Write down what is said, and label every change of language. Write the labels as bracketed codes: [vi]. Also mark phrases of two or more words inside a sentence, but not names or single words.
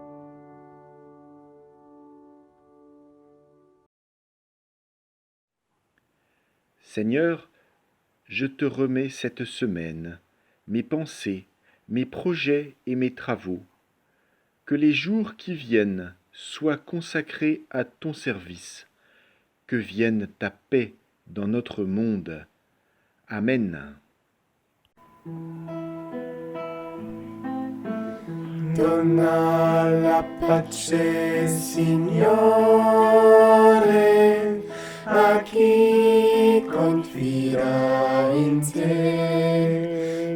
[fr] Seigneur, je te remets cette semaine, mes pensées, mes projets et mes travaux. Que les jours qui viennent soient consacrés à ton service. Que vienne ta paix dans notre monde. Amen. [it] Donna la pace, Signore, a chi confida in te.